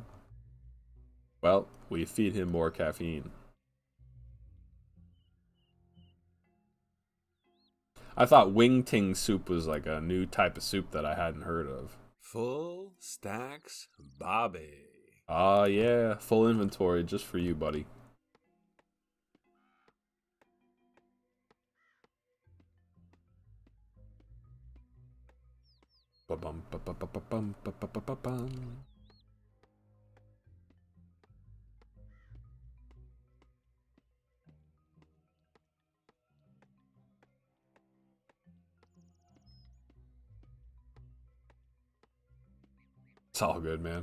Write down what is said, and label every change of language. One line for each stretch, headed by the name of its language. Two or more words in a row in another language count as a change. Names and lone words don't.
English: Well, we feed him more caffeine. I thought wing ting soup was like a new type of soup that I hadn't heard of. Full stacks, Bobby. Ah, yeah. Full inventory just for you, buddy. Ba-bum, ba-ba-ba-ba-bum, ba-ba-ba-ba-bum. It's all good, man.